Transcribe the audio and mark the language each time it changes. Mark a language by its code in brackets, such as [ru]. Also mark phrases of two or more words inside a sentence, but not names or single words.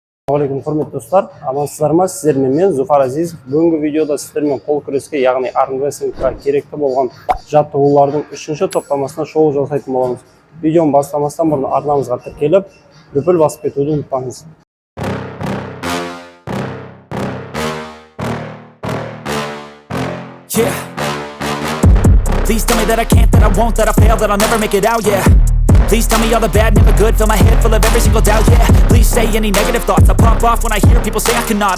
[kk] Алейкум, құрметті достар, амансыздар ма? Сіздермен мен Зуфар Азизов. Бүгінгі видеода сіздермен қолкүреске, яғни армрестлингқа керекті болған жаттығулардың 3-ші топтамасына шоу жасайтын боламыз. Видеоны бастамастан бұрын арнамызға тіркеліп, дүпіл басып кетуді ұмытпаңыз. [en] Please tell me that I can't, that I won't, that I fail, that I'll never make it out, yeah. Please tell me all the bad, never good, fill my head full of every single doubt, yeah. Please say any negative thoughts, I pop off when I hear people say I cannot.